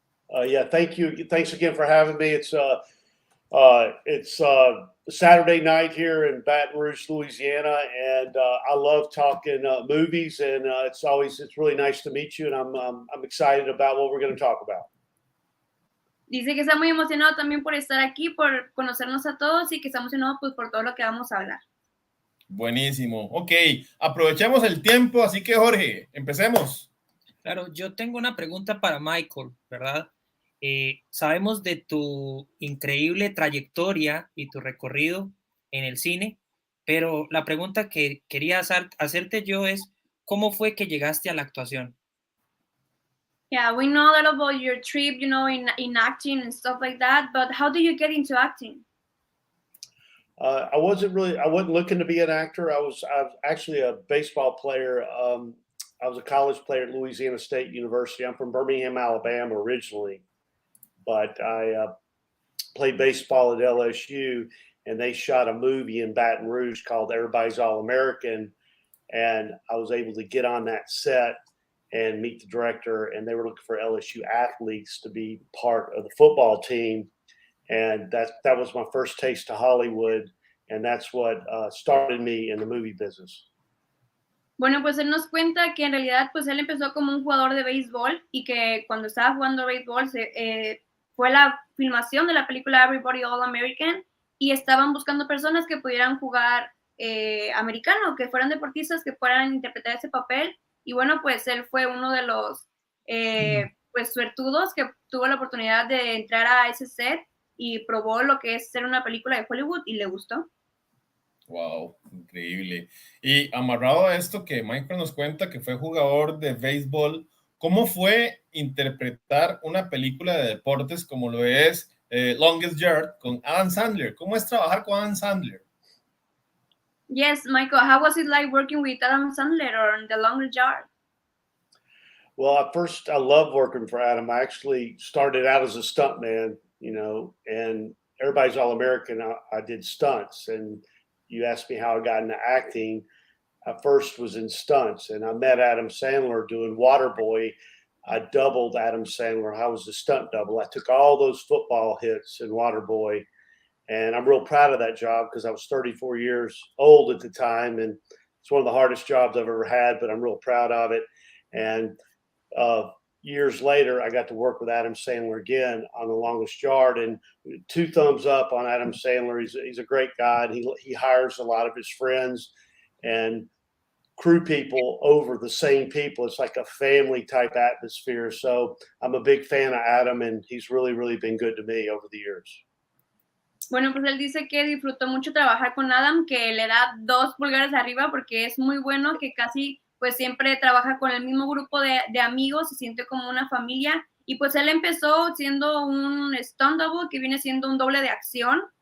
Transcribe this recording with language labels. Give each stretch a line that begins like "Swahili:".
English: Yeah, thank you. Thanks again for having me. It's Saturday night here in Baton Rouge, Louisiana, and I love talking movies. And it's really nice to meet you. And I'm excited about what we're going to talk about.
Spanish: Dice que está muy emocionado también por estar aquí, por conocernos a todos y que está emocionado pues por todo lo que vamos a hablar. Buenísimo. Ok, aprovechemos el tiempo, así que Jorge, empecemos. Claro, yo tengo una pregunta para Michael, ¿verdad? Sabemos de tu increíble trayectoria y tu recorrido en el cine, pero la pregunta que quería hacerte yo es, ¿cómo fue que llegaste a la actuación?
English: Yeah, we know a lot about your trip, in acting and stuff like that, but how did you get into acting? I wasn't looking to be an actor. I was actually a baseball player. I was a college player at Louisiana State University. I'm from Birmingham, Alabama originally, but I played baseball at LSU, and they shot a movie in Baton Rouge called Everybody's All American, and I was able to get on that set and meet the director, and they were looking for LSU athletes to be part of the football team, and that was my first taste to Hollywood, and that's what started me in the movie business.
Spanish: Bueno, pues él nos cuenta que en realidad pues él empezó como un jugador de béisbol y que cuando estaba jugando béisbol fue la filmación de la película Everybody All American y estaban buscando personas que pudieran jugar americano, que fueran deportistas, que puedan interpretar ese papel y bueno, pues él fue uno de los pues suertudos que tuvo la oportunidad de entrar a ese set y probó lo que es ser una película de Hollywood y le gustó. Wow, increíble. Y amarrado a esto que Michael nos cuenta que fue jugador de béisbol, ¿cómo fue interpretar una película de deportes como lo es Longest Yard con Adam Sandler? ¿Cómo es trabajar con Adam Sandler?
English: Yes, Michael, how was it like working with Adam Sandler on The Longest Yard? Well, at first, I love working for Adam. I actually started out as a stuntman, and Everybody's All American. I did stunts, and you asked me how I got into acting. I first was in stunts, and I met Adam Sandler doing Waterboy. I doubled Adam Sandler. I was the stunt double. I took all those football hits in Waterboy, and I'm real proud of that job because I was 34 years old at the time, and it's one of the hardest jobs I've ever had, but I'm real proud of it. And years later, I got to work with Adam Sandler again on The Longest Yard, and 2 thumbs up on Adam Sandler. He's a great guy, and he hires a lot of his friends and crew people over the same people. It's like a family type atmosphere. So I'm a big fan of Adam, and he's really, really been good to me over the years.
Spanish: Bueno, pues él dice que disfrutó mucho trabajar con Adam, que le da 2 pulgares arriba porque es muy bueno, que casi pues siempre trabaja con el mismo grupo de amigos, se siente como una familia. Y pues él empezó siendo un stunt double, que viene siendo un doble de acción.